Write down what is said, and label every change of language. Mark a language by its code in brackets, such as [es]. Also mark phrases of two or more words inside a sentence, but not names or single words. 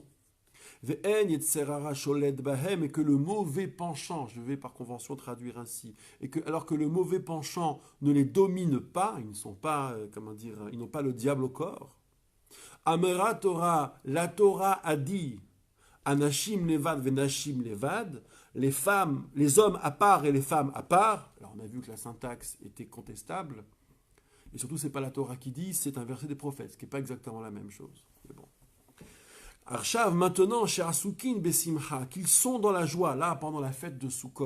[fr] Et que le mauvais penchant, je vais par convention traduire ainsi, alors que le mauvais penchant ne les domine pas, ils ne sont pas, ils n'ont pas le diable au corps. [he] Amera Torah, [fr] la Torah a dit, [he] Anashim levad venashim levad, [fr] les femmes, les hommes à part et les femmes à part. Alors on a vu que la syntaxe était contestable, et surtout c'est pas la Torah qui dit, c'est un verset des prophètes, ce qui n'est pas exactement la même chose. Mais bon. Arshav, maintenant, chez [he] Asukin Besimcha, [fr] qu'ils sont dans la joie, là, pendant la fête de Sukkot.